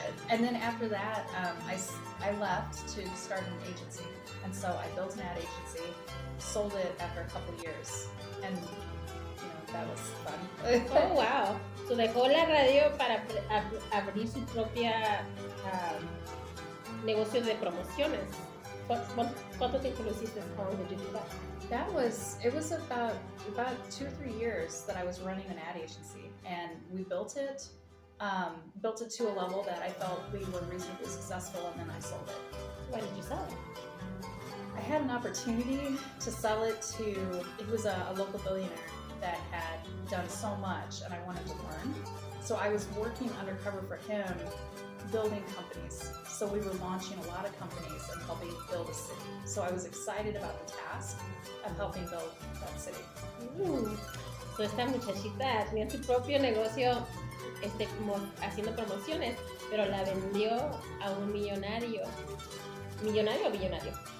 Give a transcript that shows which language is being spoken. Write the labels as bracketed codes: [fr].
[en] And then after that, I left to start an agency. And so I built an ad agency, sold it after a couple years, and that was fun. Oh, wow. [es] So dejó la radio para abrir su propia negocio de promociones. ¿Cuánto tiempo lo hiciste? [en] How long did you do that? It was about 2 or 3 years that I was running an ad agency, and we built it to a level that I felt we were reasonably successful, and then I sold it. Why did you sell it? I had an opportunity to sell it to, it was a local billionaire that had done so much, and I wanted to learn. So I was working undercover for him, building companies. So we were launching a lot of companies and helping build a city. So I was excited about the task of helping build that city. [es] So esta muchachita tenía su propio negocio, como haciendo promociones, pero la vendió a un millonario. ¿Millonario o billonario?